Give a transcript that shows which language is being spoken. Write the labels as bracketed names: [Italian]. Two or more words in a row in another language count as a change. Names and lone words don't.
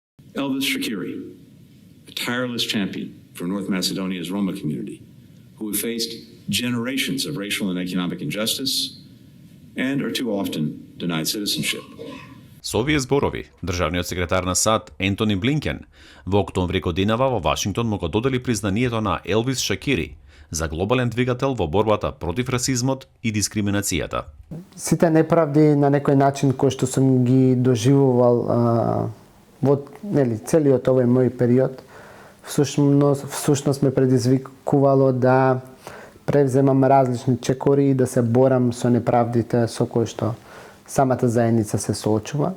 [English] Elvis Shakiri, a tireless champion for North Macedonia's Roma community, who have faced generations of racial and economic injustice and are too often denied citizenship. [Macedonian] Со овие зборови, државниот секретар на САД Ентони Блинкен во октомври годинава во Вашингтон му го додели признанието на Елвис Шакири за глобален двигател во борбата против расизмот и дискриминацијата. Сите неправди на некој начин кои што сум ги доживувал во целиот овој мој период, всушност ме предизвикувало да превземам различни чекори и да се борам со неправдите со кои што самата заедница се соочува.